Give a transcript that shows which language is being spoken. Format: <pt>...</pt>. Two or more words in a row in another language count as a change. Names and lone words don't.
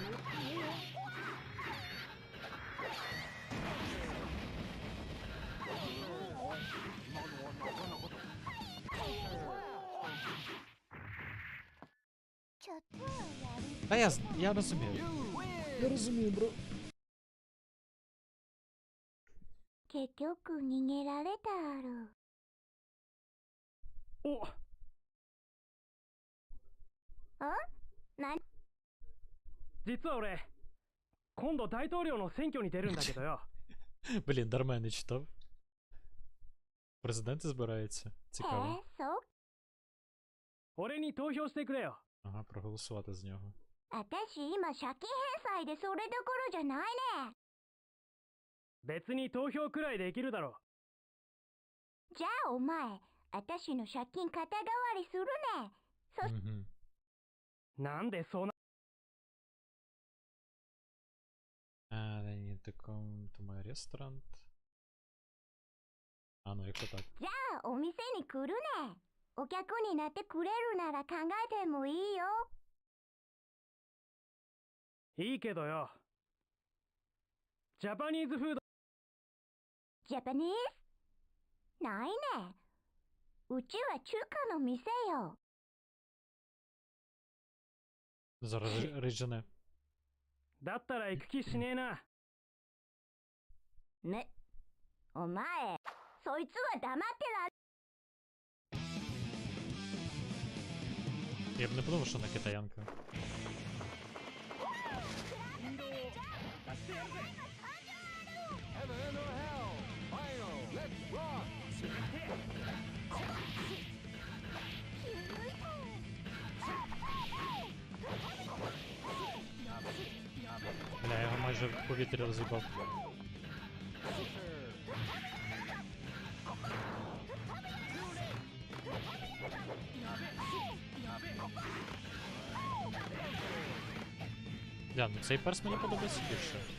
<uk>Та я розумію. Я розумію, бро.</uk> <ja>結局逃げられたある。おな実は俺今度大統領の選挙に出るんだけどよ</ja> <uk>Блін, дарма я не читав. Президент збирається. Цікаво.</uk> <ja>そう。俺に投票してくれよ</ja> <uk>Ага, проголосувати з нього.</uk> <ja>私今借金返済でそれどころじゃないね。別に投票くらいできるだろじゃあお前、私の借金肩代わりするね。そし</ja> <uk>Угу.</uk> <ja>なんでそうな</ja> <en>I need to come to my restaurant.</en> <uk>А, ну якщо так.</uk> <ja>じゃあお店に来るね。お客になってくれるなら考えてもいいよ。いいけどよ</ja> <en>Japanese food</en> <ja>ジャパニーズないね。うちは中華の店よ。</ja> <uk>Зараз рижане.</uk> <ja>だったら行く気しねえなね、お前、そいつは黙ってられ。</ja> <uk>Я б не подумав, що вона китаянка.</uk> <en>Heaven or hell! Final! Let's rock!</en> <uk>Бля, я його майже в повітрі роз'їбав. Бля, ну цей перс мені подобається більше.</uk>